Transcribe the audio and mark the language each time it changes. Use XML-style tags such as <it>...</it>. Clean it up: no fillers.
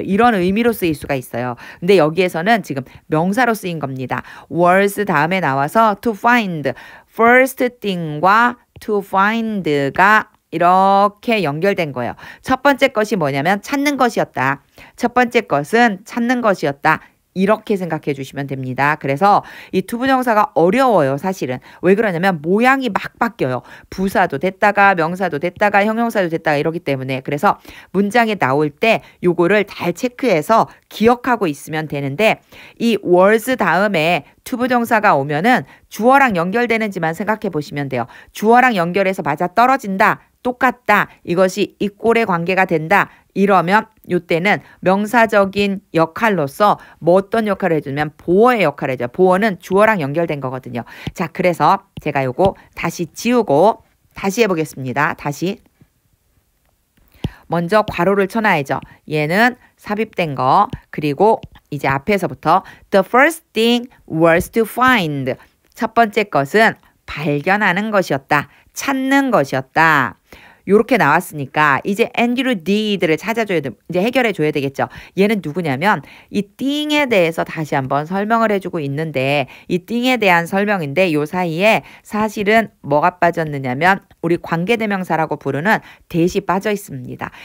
<ko>이런 의미로 쓰일 수가 있어요. 근데 여기에서는 지금 명사로 쓰인 겁니다. was 다음에 나와서 to find. first thing과 to find가 이렇게 연결된 거예요. 첫 번째 것이 뭐냐면 찾는 것이었다. 첫 번째 것은 찾는 것이었다. 이렇게 생각해 주시면 됩니다. 그래서 이 투부정사가 어려워요, 사실은. 왜 그러냐면 모양이 막 바뀌어요. 부사도 됐다가 명사도 됐다가 형용사도 됐다가 이러기 때문에. 그래서 문장에 나올 때 요거를 잘 체크해서 기억하고 있으면 되는데 이 was 다음에 투부정사가 오면은 주어랑 연결되는지만 생각해 보시면 돼요. 주어랑 연결해서 맞아 떨어진다. 똑같다. 이것이 이꼴의 관계가 된다. 이러면 이때는 명사적인 역할로서 뭐 어떤 역할을 해주면 보어의 역할을 해줘요. 보어는 주어랑 연결된 거거든요. 자, 그래서 제가 요거 다시 지우고 다시 해보겠습니다. 다시. 먼저 괄호를 쳐놔야죠. 얘는 삽입된 거. 그리고 이제 앞에서부터</ko> <en>The first thing was to find.</en> <ko>첫 번째 것은 발견하는 것이었다. 찾는 것이었다. 요렇게 나왔으니까 이제 Andrew did를 찾아줘야 돼. 이제 해결해 줘야 되겠죠. 얘는 누구냐면 이 thing에 대해서 다시 한번 설명을 해주고 있는데 이 thing에 대한 설명인데 요 사이에 사실은 뭐가 빠졌느냐면 우리 관계대명사라고 부르는 that이 빠져 있습니다.</ko>